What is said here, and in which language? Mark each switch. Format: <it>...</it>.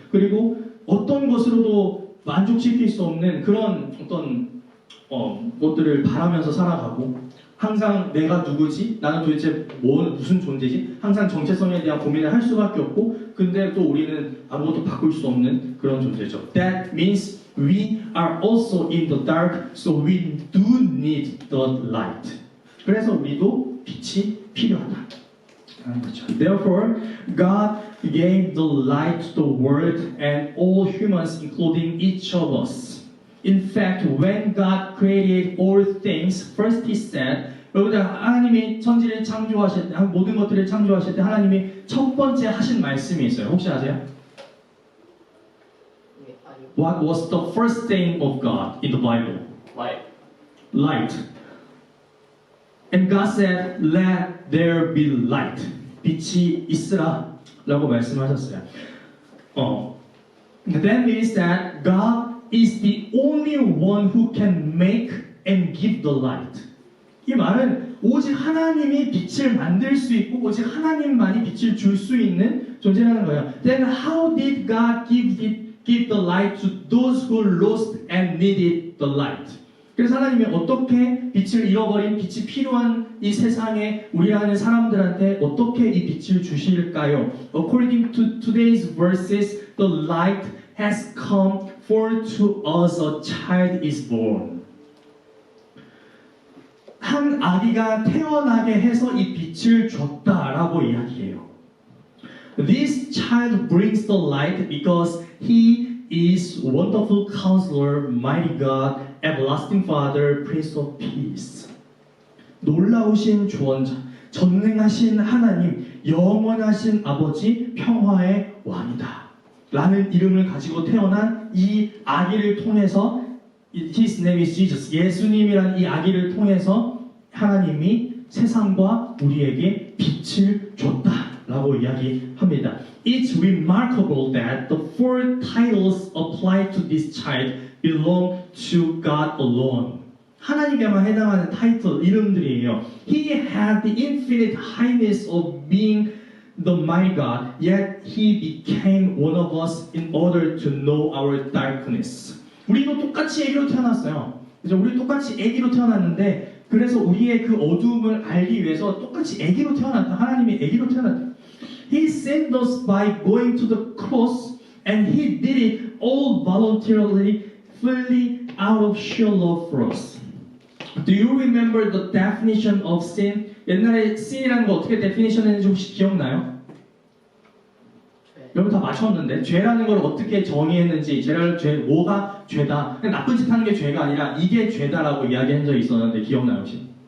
<ko>그리고 어떤 것으로도 만족시킬 수 없는 그런 어떤 것들을 바라면서 살아가고 항상 내가 누구지? 나는 도대체 무슨 존재지? 항상 정체성에 대한 고민을 할 수밖에 없고 근데 또 우리는 아무것도 바꿀 수 없는 그런 존재죠.</ko> <en>That means we are also in the dark, so we do need the light.</en> <ko>그래서 우리도 빛이 필요하다.</ko> <en>Therefore, God gave the light to the world and all humans, including each of us. In fact, when God created all things, first He said,</en> <ko>여러분들 하나님이 천지를 창조하실 때, 모든 것들을 창조하실 때 하나님이 첫 번째 하신 말씀이 있어요. 혹시 아세요?</ko> <en>What was the first thing of God in the Bible? Light. Light. And God said, let there be light.</en> <ko>빛이 있으라 라고 말씀하셨어요.</ko> <en>That means that God is the only one who can make and give the light.</en> <ko>이 말은 오직 하나님이 빛을 만들 수 있고 오직 하나님만이 빛을 줄 수 있는 존재라는 거예요.</ko> <en>Then how did God give the light to those who lost and needed the light?</en> <ko>그래서 하나님이 어떻게 빛을 잃어버린 빛이 필요한 이 세상에 우리라는 사람들한테 어떻게 이 빛을 주실까요?</ko> <en>According to today's verses, the light has come, for to us a child is born.</en> <ko>한 아기가 태어나게 해서 이 빛을 줬다라고 이야기해요.</ko> <en>This child brings the light because he is wonderful counselor, mighty God, everlasting Father, Prince of Peace.</en> <ko>놀라우신 주원자, 전능하신 하나님, 영원하신 아버지, 평화의 왕이다. 라는 이름을 가지고 태어난 이 아기를 통해서</ko> <en>His name is Jesus.</en> <ko>예수님이라는 이 아기를 통해서 하나님이 세상과 우리에게 빛을 줬다라고 이야기합니다.</ko> <en>It's remarkable that the four titles applied to this child belong to God alone.</en> <ko>하나님께만 해당하는 타이틀, 이름들이에요.</ko> <en>He had the infinite highness of being the mighty God, yet He became one of us in order to know our darkness.</en> <ko>우리도 똑같이 애기로 태어났어요. 그래서 우리 똑같이 애기로 태어났는데 그래서 우리의 그 어두움을 알기 위해서 똑같이 애기로 태어났다. 하나님이 애기로 태어났다.</ko> <en>He saved us by going to the cross, and He did it all voluntarily, fully out of sheer love for us. Do you remember the definition of sin?</en> <ko>옛날에 sin이라는 거 어떻게 definition 했는지 혹시 기억나요? 여러분 다 맞췄는데 죄라는 걸 어떻게 정의했는지 뭐가 죄다 그냥 나쁜 짓 하는 게 죄가 아니라 이게 죄다라고 이야기한 적이 있었는데 기억나요 혹시?</ko>